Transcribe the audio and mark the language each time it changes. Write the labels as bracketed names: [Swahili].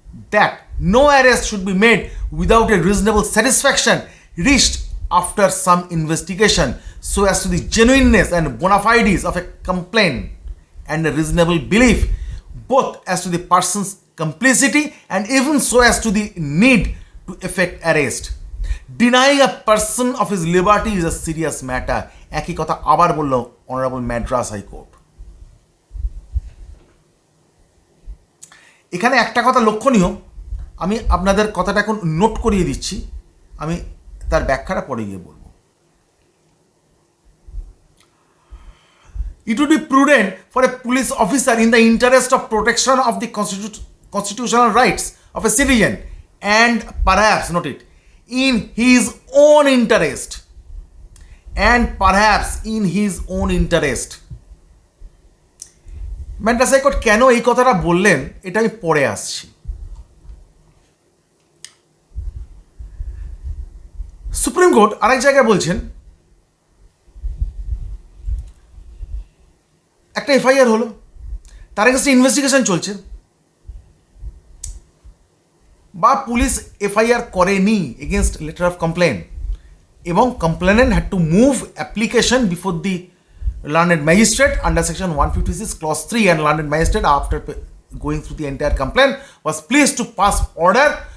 [English] that no arrest should be made without a reasonable satisfaction reached after some investigation so as to the genuineness and bona fides of a complaint and a reasonable belief both as to the person's complicity and even so as to the need to effect arrest. Denying a person of his liberty is a serious matter. [Bangla] একই কথা আবার বলল honourable Madras high court. এখানে একটা কথা লক্ষণীয়, আমি আপনাদের কথাটা এখন নোট করিয়ে দিচ্ছি, আমি তার ব্যাখ্যাটা পরে গিয়ে বলবো। [English] It would be prudent for a police officer in the interest of protection of the constitutional rights of a citizen and perhaps, note it, in his own interest and perhaps in his own interest. [Bangla] Madras high court কেন এই কথাটা বললেন এটা আমি পরে আসছি। Supreme court আরেক জায়গায় বলছেন, একটা এফআইআর হলো, তার কাছে ইনভেস্টিগেশন চলছে, বা পুলিশ এফআইআর করেনি [English] against letter of complain, এবং complainant had to move application before the learned magistrate under section 156 clause 3 and learned magistrate after going through the entire complaint was pleased to pass order